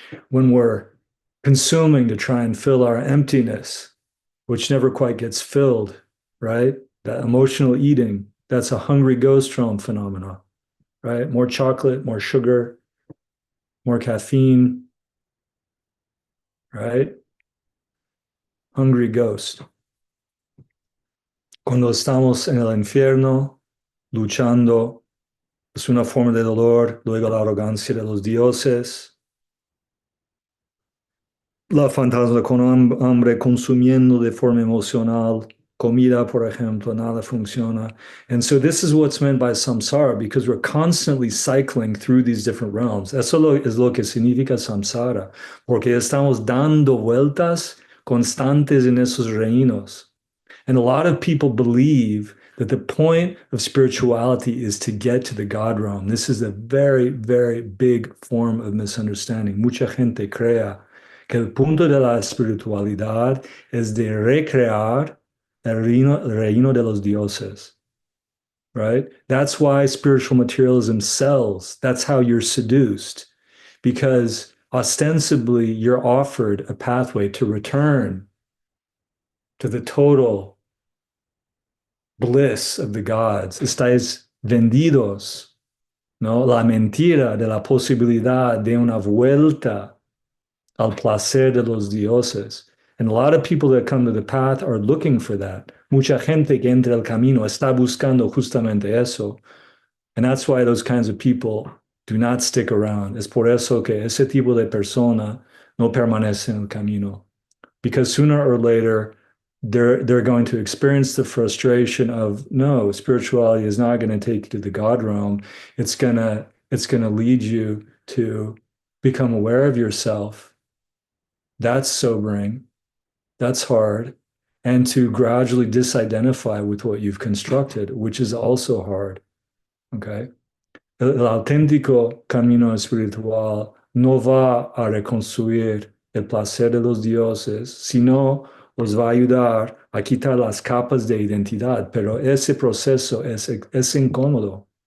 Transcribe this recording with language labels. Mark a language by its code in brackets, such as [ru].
[en] When we're consuming to try and fill our emptiness, which never quite gets filled, right? That emotional eating, that's a hungry ghost realm phenomena, right? More chocolate, more sugar, more caffeine, right? Hungry ghost. [es] Cuando estamos en el infierno, luchando, es una forma de dolor, luego la arrogancia de los dioses, la fantasma con hambre consumiendo de forma emocional, comida, por ejemplo, nada funciona. [en] And so this is what's meant by samsara, because we're constantly cycling through these different realms. [es] Eso es lo que significa samsara, porque estamos dando vueltas constantes en esos reinos. [en] And a lot of people believe that the point of spirituality is to get to the God realm. This is a very, very big form of misunderstanding. [es] Mucha gente crea que el punto de la espiritualidad es de recrear el reino de los dioses, [en] right? That's why spiritual materialism sells. That's how you're seduced, because ostensibly you're offered a pathway to return to the total bliss of the gods. [es] Estáis vendidos, ¿no? La mentira de la posibilidad de una vuelta al placer de los dioses. [en] And a lot of people that come to the path are looking for that. [es] Mucha gente que entra al camino está buscando justamente eso. [en] And that's why those kinds of people do not stick around. [es] Es por eso que ese tipo de persona no permanece en el camino. [en] Because sooner or later, they're going to experience the frustration of no, spirituality is not going to take you to the God realm. It's gonna lead you to become aware of yourself. That's sobering. That's hard. And to gradually disidentify with what you've constructed, which is also hard. Okay. [es] El auténtico camino espiritual no va a reconstruir el placer de los dioses, sino os va a ayudar a quitar las capas de identidad, pero ese proceso es incómodo.